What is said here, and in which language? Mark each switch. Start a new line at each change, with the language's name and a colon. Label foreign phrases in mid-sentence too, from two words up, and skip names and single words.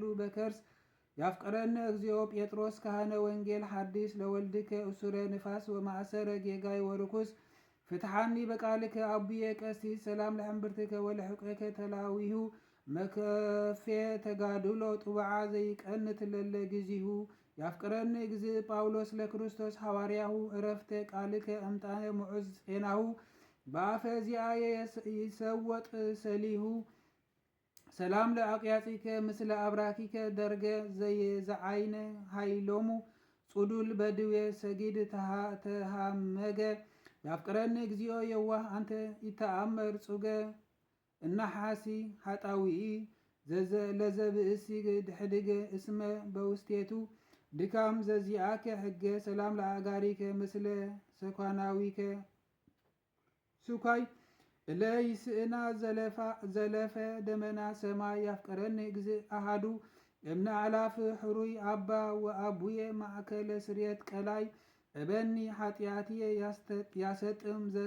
Geez: በከርስ ያፍቀረኒ እግዚኦ ጴጥሮስ ካህነ ወንጌል ሓዲስ ለወልድከ እሱረ ንፋስ ወማእሰረ ጌጋይ ወርኩስ ፍትሓኒ በቃልከ አቡየ ቀሲስ ሰላም ለሕምብርትከ ወለሕቀከ ተላዊሁ መከፌ ተጋድሎ ጡብዓ ዘይቀንት ለለ ግዚሁ ያፍቅረኒ እግዚእ ጳውሎስ ለክርስቶስ ሐዋርያሁ ዕረፍተ ቃልከ እምጣነ ሙዑዝ ጼናሁ በአፈ ዚአየ ይሰወጥ ሰሊሁ ሰላም ለአቅያጺከ ምስለ አብራኪከ ደርገ ዘዓይነ ሃይሎሙ ጹዱል በድዌ ሰጊድ ተሃመገ ያፍቅረኒ እግዚኦ የዋህ አንተ ይተአመር ጹገ እናሓሲ ሓጣዊኢ ለዘብእሲ ድሕድገ እስመ በውስቴቱ ድካም ዘዚአከ ሕገ ሰላም ለአጋሪከ ምስለ ሰኳናዊከ ሱካይ እለይስእና ዘለፈ ደመና ሰማይ ያፍቀረኒ እግዚእ አሃዱ እምነ አላፍ ሕሩይ አባ ወአቡየ ማእከለ ስርየት ቀላይ እበኒ ኃጢአትየ ያሰጥም